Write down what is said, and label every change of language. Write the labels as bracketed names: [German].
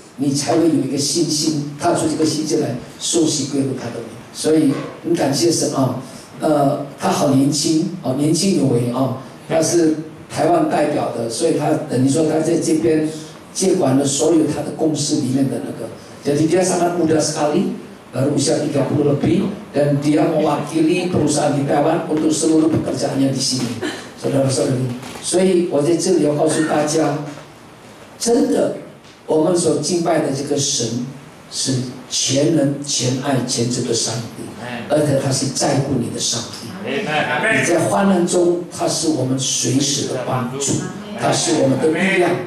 [Chinese] 你才会有一个信心，踏出这个信心来，受洗归入他的名。所以很感谢神他好年轻年轻有为他是台湾代表的，所以他等于说他在这边接管了所有他的公司里面的那个。 [Indonesian] Jadi dia sangat muda sekali, baru usia 30 lebih, dan dia mewakili perusahaan di Taiwan untuk seluruh pekerjaannya di sini. saudara-saudari。 [Chinese] 所以我在这里要告诉大家，真的，我们所敬拜的这个神是全能、全爱、全知的上帝，而且他是在乎你的上帝。你在患难中，他是我们随时的帮助，他是我们的力量。